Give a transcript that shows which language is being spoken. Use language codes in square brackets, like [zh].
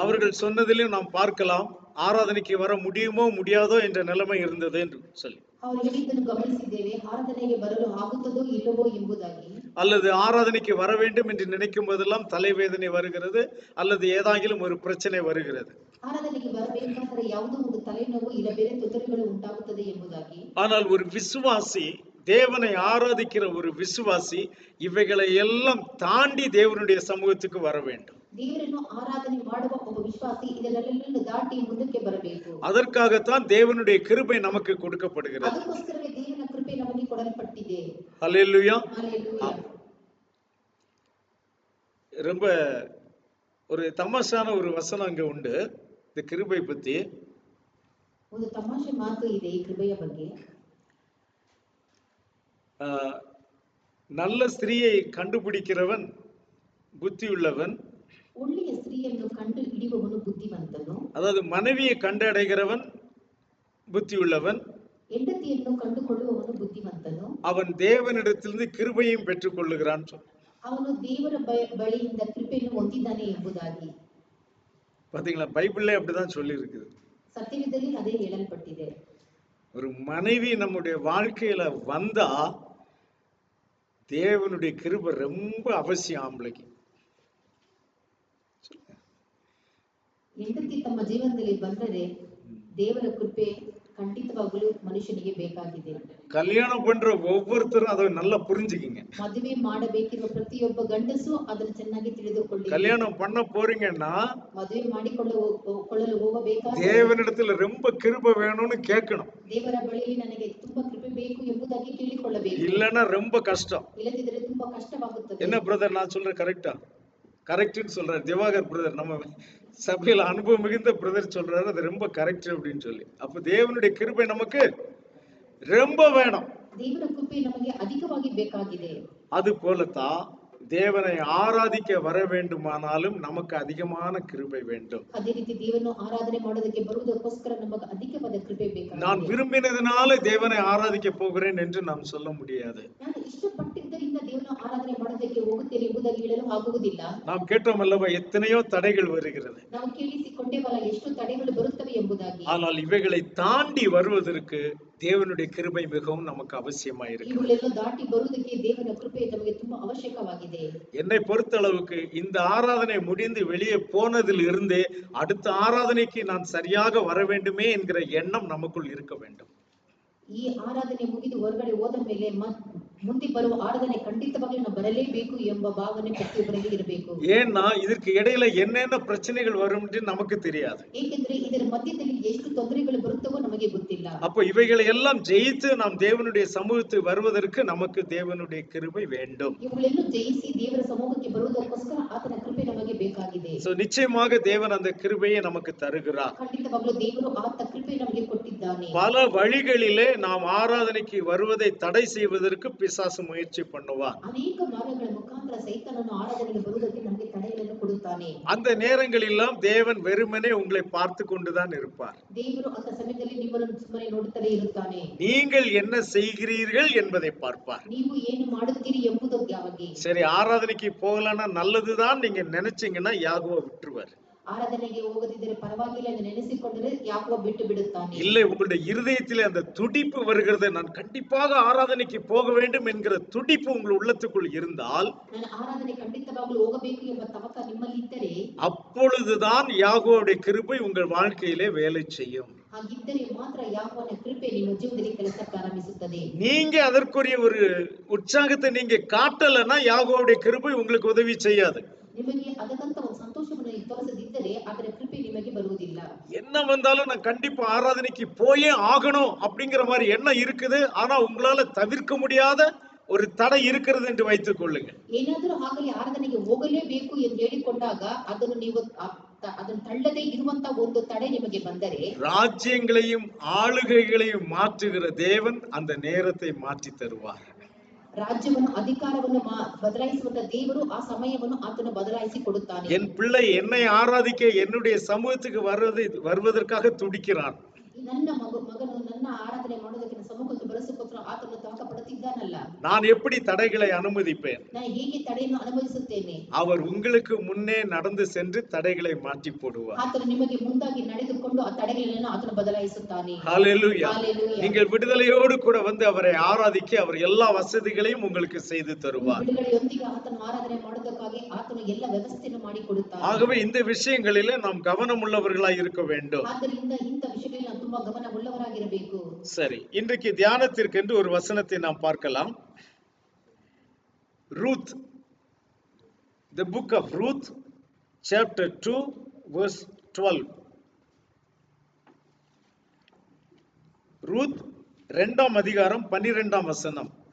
[ta] அவர்கள் சொன்னதிலும் நாம் பார்க்கலாம் ஆராதனைக்கு வர முடியுமோ முடியாதோ என்ற நிலைமை இருந்தது என்று சொல்லி. [kn] ಅವರು ಹೇಳಿದ್ದನ್ನು ಗಮನಿಸಿದ್ದೇವೆ, ಆರಾಧನೆಗೆ ಬರಲು ಆಗುತ್ತದೋ ಇಲ್ಲವೋ ಎಂಬುದಾಗಿ. [ta] அல்லது ஆராதனைக்கு வர வேண்டும் என்று நினைக்கும் போதெல்லாம் தலைவேதனை வருகிறது, அல்லது ஏதாகிலும் ஒரு பிரச்சனை வருகிறது. [kn] ஆராதனைக்கு வரಬೇಕಾದರೆ ಯಾವುದೋ ಒಂದು ತಲೆನೋವು ಇಲ್ಲ ಬೇರೆ ತೊಂದರೆಗಳು ಉಂಟಾಗುತ್ತದೆ ಎಂಬುದಾಗಿ. [ta] ஆனால் ஒரு விசுவாசி, தேவனை ஆராதிக்கிற ஒரு விசுவாசி இவைகளை எல்லாம் தாண்டி தேவனுடைய சமூகத்துக்கு வர வேண்டும். [kn] தேவரನ್ನು ஆராதனை ಮಾಡುವ ಒಬ್ಬ ವಿಶ್ವಾಸಿ ಇದನ್ನೆಲ್ಲವನ್ನು ದಾಟಿ ಮುಂದಕ್ಕೆ ಬರಬೇಕು. [ta] அதற்காகத்தான் தேவனுடைய கிருபை நமக்கு கொடுக்கப்படுகிறது. [kn] ಅದಕ್ಕೋಸ್ಕರವೇ ದೇವರ ಕೃಪೆ ನಮಗೆ ಕೊಡಲ್ಪಟ್ಟಿದೆ. [ta] ஹல்லேலூயா. ஹல்லேலூயா. ரொம்ப ஒரு தமாஷான ஒரு வசனம் அங்க உண்டு இந்த கிருபை பத்தி. [kn] ಒಂದು ತಮಾಷೆ ಮಾತು ಇದೆ ಈ ಕೃಪೆಯ ಬಗ್ಗೆ. [ta] நல்ல ஸ்திரீயை கண்டுபிடிக்கிறவன் புத்தியுள்ளவன், [kn] ಒಳ್ಳೆಯ ಸ್ತ್ರೀಯನ್ನು ಕಂಡು ಹಿಡಿಯುವವನು ಬುದ್ಧಿವಂತನು. [ta] அதாவது மனைவியை கண்டடைகிறவன் புத்தியுள்ளவன், [kn] ಹೆಂಡತಿಯನ್ನು ಕಂಡುಕೊಳ್ಳುವವನು ಬುದ್ಧಿವಂತನು. [ta] அவன் தேவனிடத்திலிருந்து கிருபையும் பெற்றுக் கொள்ளுகிறான். [kn] ಅವನು ದೇವರ ಬಳಿಯಿಂದ ಕೃಪೆಯನ್ನು ಹೊಂದಿದ್ದಾನೆ ಎಂಬುದಾಗಿ. [ta] பாத்தீங்களா, பைபிள்ல அப்படிதான் சொல்லி இருக்குது. [kn] சத்தியத்தில் அதே ಹೇಳಲ್ಪಟ್ಟಿದೆ. [ta] ஒரு மனைவி நம்முடைய வாழ்க்கையில வந்தா தேவனுடைய கிருபை ரொம்ப அவசியம் ஆம்பளைக்கு. [kn] ಹೆಂಡತಿ ತಮ್ಮ ಜೀವನದಲ್ಲಿ ಬಂದರೆ ದೇವರ ಕೃಪೆ ಖಂಡಿತವಾಗಲೂ ಮನುಷ್ಯನಿಗೆ ಬೇಕಾಗಿದೆ. [ta] கல்யாணம் பண்ற ஒவ்வொருத்தரும் அதை நல்லா புரிஞ்சுக்கிங்க. [kn] ಮದುವೆ ಮಾಡಬೇಕಿರುವ ಪ್ರತಿಯೊಬ್ಬ ಗಂಡಸು ಅದನ್ನು ಚೆನ್ನಾಗಿ ತಿಳಿದುಕೊಳ್ಳಿ. [ta] கல்யாணம் பண்ண போறீங்கன்னா [kn] ಮದುವೆ ಮಾಡಿಕೊಳ್ಳಲು ಹೋಗಬೇಕಾದ್ರೆ [ta] தேவனிடத்துல ரொம்ப கிருபை வேணும்னு கேட்கணும். [kn] ದೇವರ ಬಳಿಯಲ್ಲಿ ನನಗೆ ತುಂಬಾ ಕೃಪೆ ಬೇಕು ಎಂಬುದಾಗಿ ಕೇಳಿಕೊಳ್ಳಬೇಕು. [ta] இல்லன்னா ரொம்ப கஷ்டம். [kn] ಇಲ್ಲದಿದ್ದರೆ ತುಂಬಾ ಕಷ್ಟವಾಗುತ್ತದೆ. [ta] என்ன பிரதர் நான் சொல்றேன் கரெக்டா? கரெக்ட்னு சொல்றாரு திவாகர் பிரதர், நம்ம சபையில அனுபவம் மிகுந்த பிரதர் சொல்றாரு அது ரொம்ப கரெக்ட் அப்படின்னு சொல்லி. அப்ப தேவனுடைய கிருபை நமக்கு ரொம்ப வேணும். [kn] ದೇವರ ಕೃಪೆ ನಮಗೆ ಅಧಿಕವಾಗಿ ಬೇಕಾಗಿದೆ. [ta] அது போலதான் தேவனை ஆராதிக்க வர வேண்டுமானாலும் நமக்கு அதிகமான கிருபை வேண்டும். [kn] ಅದೇ ರೀತಿ ದೇವರನ್ನು ಆರಾಧನೆ ಮಾಡೋದಕ್ಕೆ ಬರುವುದಕ್ಕೋಸ್ಕರ ನಮಗೆ ಅಧಿಕವಾದ ಕೃಪೆ ಬೇಕಾಗಿದೆ. [ta] நான் விரும்பினதுனால தேவனை ஆராதிக்க போகிறேன் என்று நாம் சொல்ல முடியாது. [kn] ನಾನು ಇಷ್ಟಪಟ್ಟಿದ್ದರಿಂದ ದೇವರನ್ನು ಆರಾಧನೆ ಮಾಡೋದಕ್ಕೆ ಹೋಗುತ್ತೇನೆ ಎಂಬುದಾಗಿ ಹೇಳಲು ಆಗುವುದಿಲ್ಲ. [ta] நாம் கேட்டோம் அல்லவா, எத்தனையோ தடைகள் வருகிறது. [kn] ನಾವು ಕೇಳಿಸಿಕೊಂಡೇವಲ್ಲ ಎಷ್ಟು ತಡೆಗಳು ಬರುತ್ತವೆ ಎಂಬುದಾಗಿ. [ta] ஆனால் இவைகளை தாண்டி வருவதற்கு தேவனுடைய கிருபை மிகவும் நமக்கு அவசியமாயிருக்கு. [kn] ಇವುಗಳೆಲ್ಲ ದಾಟಿ ಬರುವುದಕ್ಕೆ ದೇವರ ಕೃಪೆ ನಮಗೆ ತುಂಬಾ ಅವಶ್ಯಕವಾಗಿದೆ. [ta] என்னை பொறுத்தளவுக்கு இந்த ஆராதனை முடிந்து வெளியே போனதில் இருந்தே அடுத்த ஆராதனைக்கு நான் சரியாக வர வேண்டுமே என்கிற எண்ணம் நமக்குள் இருக்க வேண்டும். [kn] ಈ ಆರಾಧನೆ ಮುಗಿದು ಹೊರಗಡೆ ಹೋದ ಮೇಲೆ ಮುಂದೆ ಬರುವ ಆರಾಧನೆ ಖಂಡಿತವಾಗ್ಲೂ ನಾವು ಬರಲೇಬೇಕು ಎಂಬ ಭಾವನೆ ಪ್ರತಿಯೊಬ್ಬರಿಗೆ ಇರಬೇಕು. [ta] ஏன்னா இதற்கு இடையில என்னென்ன பிரச்சனைகள் வரும் என்று நமக்கு தெரியாது. [kn] ಏಕೆಂದರೆ ಇದರ ಮಧ್ಯದಲ್ಲಿ ಎಷ್ಟು ತೊಂದರೆಗಳು ಬರುತ್ತವೋ ನಮಗೆ ಗೊತ್ತಿಲ್ಲ. [ta] அப்போ இவைகளை எல்லாம் ஜெயித்து நாம் தேவனுடைய சமூகத்துக்கு வருவதற்கு நமக்கு தேவனுடைய கிருபை வேண்டும். [kn] ಇವುಗಳನ್ನು ಜಯಿಸಿ ದೇವರ ಸಮ್ಮುಖಕ್ಕೆ ಬರುವುದಕ್ಕೋಸ್ಕರ ಆತನ ಕೃಪೆ ನಮಗೆ ಬೇಕಾಗಿದೆ. [ta] சோ நிச்சயமாக தேவன் அந்த கிருபையை நமக்கு தருகிறார். [kn] ಖಂಡಿತವಾಗ್ಲೂ ದೇವರು ಆತ ಕೃಪೆ ನಮಗೆ ಕೊಟ್ಟಿದ್ದಾನೆ. [ta] பல வழிகளிலே நாம் ஆராதனைக்கு வருவதை தடை செய்வதற்கு பிசாசு முயற்சி பண்ணுவான். [kn] ಅನೇಕ ಮಾರ್ಗಗಳ ಮುಖಾಂತರ ಸೈತಾನನು ಆರಾಧನೆಗೆ ಬರುವುದಕ್ಕೆ ನಮಗೆ ತಡೆಗಳನ್ನು ಕೊಡುತ್ತಾನೆ. [ta] அந்த நேரங்களெல்லாம் தேவன் வெறுமனே உங்களை பார்த்து கொண்டுதான் இருப்பார். [kn] ದೇವರು அந்த ಸಮಯದಲ್ಲಿ ನಿಮ್ಮನ್ನು ಸುಮ್ಮನೆ ನೋಡುತ್ತಲೇ ಇರುತ್ತಾನೆ. [ta] நீங்கள் என்ன செய்கிறீர்கள் என்பதை பார்ப்பார். [kn] ನೀವು ಏನು ಮಾಡುತ್ತೀರಿ ಎಂಬುದಕ್ಕೆ. [ta] சரி, ஆராதனைக்கு போகலன்னா நல்லதுதான் நீங்க நினைச்சீங்கன்னா யாகோவா விட்டுருவார். [kn] ஆராதனைಗೆ ಹೋಗದಿದ್ದರೆ ಪರವಾಗಿಲ್ಲ ಎಂದು ನೆನೆಸಿಕೊಂಡರೆ ಯಾಕೋವ ಬಿಟ್ಟು ಬಿಡುತ್ತಾನೆ. [ta] இல்லை, உங்களுடைய இருதயத்திலே அந்த துடிப்பு வருகிறது, நான் கண்டிப்பாக ஆராதனைக்கு போக வேண்டும் என்கிற துடிப்பு உங்கள் உள்ளத்துக்குள் இருந்தால், [kn] ನಾನು ಆರಾಧನೆ ಖಂಡಿತವಾಗಲೂ ಹೋಗಬೇಕು ಎಂಬ ತವಕ ನಿಮ್ಮಲ್ಲಿ ಇದ್ದರೆ, [ta] அப்பொழுதுதான் யாகோவுடைய கிருபை உங்கள் வாழ்க்கையிலே வேலை செய்யும். [kn] ಹಾಗಿದ್ದರೆ ಮಾತ್ರ ಯಾಕೋವನ ಕೃಪೆ ನಿಮ್ಮ ಜೀವನದಲ್ಲಿ ಕೆಲಸ ಪ್ರಾರಂಭಿಸುತ್ತದೆ. [ta] நீங்க அதற்குரிய ஒரு உற்சாகத்தை நீங்க காட்டலன்னா யாகோவுடைய கிருபை உங்களுக்கு உதவி செய்யாது. [kn] ನಿಮಗೆ ಅದಕ್ಕಂತ ಒಂದು ಸಂತೋಷವನ್ನು ತೋರಿಸದಿದ್ದರೆ ಅದರ ಕೃಪೆ ನಿಮಗೆ ಬರುವುದಿಲ್ಲ. [ta] என்ன வந்தாலும் நான் கண்டிப்பா ஆராதனைக்கு போயே ஆகணும் அப்படிங்கிற மாதிரி எண்ணம் இருக்குது. ஆனா உங்களால தவிர்க்க முடியாத ஒரு தடை இருக்கிறது என்று வைத்துக் கொள்ளுங்க. [kn] ಏನಾದರೂ ಆಗಲಿ ಆರಾಧನೆಗೆ ಹೋಗಲೇಬೇಕು ಎಂದು ಹೇಳಿಕೊಂಡಾಗ ಅದನ್ನು ನೀವು ಅದನ್ನು ತಳ್ಳದೇ ಇರುವಂತ ಒಂದು ತಡೆ ನಿಮಗೆ ಬಂದರೆ, [ta] ராஜ்யங்களையும் ஆளுகைகளையும் மாற்றுகிற தேவன் அந்த நேரத்தை மாற்றி தருவார். [kn] ರಾಜ್ಯವನ್ನು ಅಧಿಕಾರವನ್ನು ಬದಲಾಯಿಸುವಂತ ದೇವರು ಆ ಸಮಯವನ್ನು ಆತನು ಬದಲಾಯಿಸಿ ಕೊಡುತ್ತಾನೆ. [ta] என் பிள்ளை என்னை ஆராதிக்க என்னுடைய சமூகத்துக்கு வருவதற்காக துடிக்கிறான். [kn] ನನ್ನ ಮಗನು ನನ್ನ ಆರಾಧನೆ ಮಾಡೋದಕ್ಕೆ ಸಮ್ಮುಖಕ್ಕೆ ಬರಸಕ್ಕೋಸ್ಕರ ಆತನು ತಾಕಪಡುತ್ತಿದ್ದಾನಲ್ಲ. [ta] நான் எப்படி தடைகளை அனுமதிப்பேன்? [kn] ನಾನು ಹೇಗೆ ತಡೆಯನ್ನು ಅನುಮತಿಸುತ್ತೇನೆ? [ta] அவர் உங்களுக்கு முன்னே நடந்து சென்று தடைகளை மாற்றி போடுவார். [kn] ಆತನು ನಿಮಗೆ ಮುಂದಾಗಿ ನಡೆದುಕೊಂಡು ಆ ತಡೆಗಳನ್ನು ಆತನು ಬದಲಾಯಿಸುತ್ತಾನೆ. [ta] ஹல்லேலூயா. ஹல்லேலூயா. நீங்கள் விடுதலையோடு கூட வந்து அவரை ஆராதிக்க அவர் எல்லா வசதிகளையும் உங்களுக்கு செய்து தருவார். [kn] ಬಿಡುಗಡೆಯೊಂದಿಗೆ ಆತನು ಆರಾಧನೆ ಮಾಡೋದಕ್ಕಾಗಿ ಆತನು ಎಲ್ಲ ವ್ಯವಸ್ಥೆಯನ್ನು ಮಾಡಿ ಕೊಡುತ್ತಾನೆ. [ta] ஆகவே இந்த விஷயங்களிலே நாம் கவனம் உள்ளவர்களாய் இருக்க வேண்டும். [kn] ಆದ್ದರಿಂದ ಇಂಥ ವಿಷಯಗಳಲ್ಲಿ ನಾವು ತುಂಬಾ ಗಮನ ಉಳ್ಳವರಾಗಿರಬೇಕು. [ta] சரி, இன்றைக்கு தியானத்திற்கென்று ஒரு வசனத்தை நாம் பார்க்கலாம். [en] Ruth, the book of Ruth, chapter 2, verse 12. [ta] Ruth 2ஆம் அதிகாரம் 12ஆம் வசனம்.